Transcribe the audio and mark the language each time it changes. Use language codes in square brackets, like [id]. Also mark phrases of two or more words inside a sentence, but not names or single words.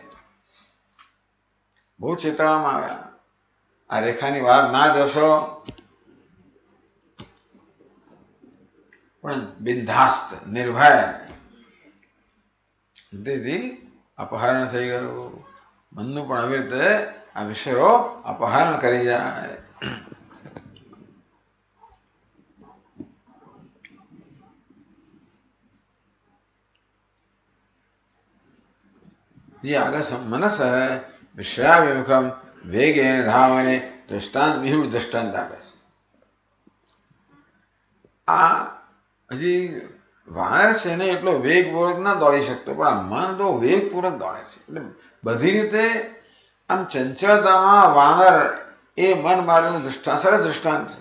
[gu] બહુ ચેતવવામાં આવ્યા, આ રેખાની વાર ના જશો. પણ બિનધાસ્ત નિર્ભય. તેથી અપહરણ થઈ ગયું મનનું. પણ આવી રીતે આ વિષયો અપહરણ કરી જાય. [sa] ये आगे मनस विषयाभिमुखम वेगेन धावने दृष्टांत विहुड़ दृष्टांत [gu] આપે છે. આ હજી વાનર છે ને એટલો વેગપૂર્વક ના દોડી શકતો, પણ આ મન તો વેગપૂર્વક દોડે છે. એટલે બધી રીતે આમ ચંચળતામાં વાનર એ મન માટેનું સરસ દૃષ્ટાંત છે.